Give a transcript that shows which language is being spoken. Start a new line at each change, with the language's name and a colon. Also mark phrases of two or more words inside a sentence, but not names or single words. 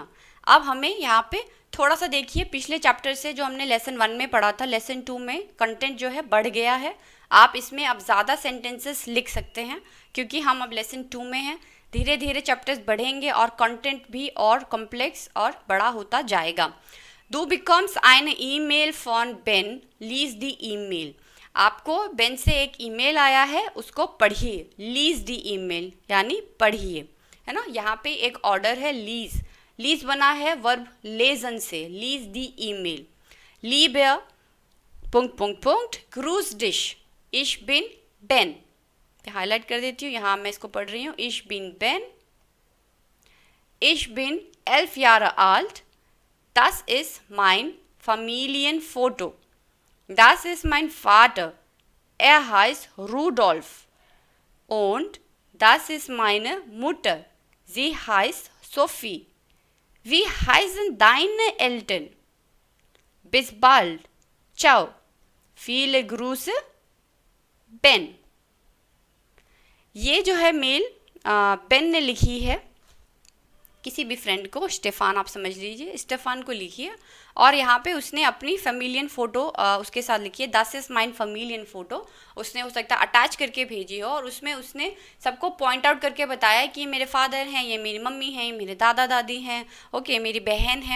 Hindi: अब हमें यहाँ पे थोड़ा सा देखिए, पिछले चैप्टर से जो हमने लेसन 1 में पढ़ा था, लेसन 2 में कंटेंट जो है बढ़ गया है। आप इसमें अब ज़्यादा सेंटेंसेस लिख सकते हैं क्योंकि हम अब लेसन 2 में हैं। धीरे धीरे चैप्टर्स बढ़ेंगे और कंटेंट भी और कॉम्प्लेक्स और बड़ा होता जाएगा।
German: Du bekommst eine E-Mail von Ben, lies die E-Mail।
Hindi: आपको बेन से एक ईमेल आया है, उसको पढ़िए।
German: lies die E-Mail
Hindi: यानी पढ़िए, है ना। यहाँ पे एक ऑर्डर है लीज, लीज बना है वर्ब लेजन से,
German: lies die E-Mail. Liebe Punkt Punkt Punkt Grüß dich ich bin Ben.
Hindi: हाईलाइट कर देती हूँ, यहाँ मैं इसको पढ़ रही हूँ।
German: ich bin Ben, ich bin 11 Jahre alt, das ist mein Familienfoto. Das ist mein Vater. Er heißt Rudolf. Und das ist meine Mutter. Sie heißt Sophie. Wie heißen deine Eltern? Bis bald. Ciao. Viele Grüße. Ben.
Hindi: ये जो है मेल बेन ने लिखी है किसी भी फ्रेंड को, स्टेफान आप समझ लीजिए, स्टेफान को लिखिए। और यहाँ पे उसने अपनी
German: Familienfoto
Hindi: उसके साथ लिखी है।
German: Das ist mein Familienfoto
Hindi: उसने हो सकता है अटैच करके भेजी हो, और उसमें उसने सबको
English: point out
Hindi: करके बताया कि मेरे फादर हैं, ये मेरी मम्मी हैं, मेरे दादा दादी हैं, ओके मेरी बहन है।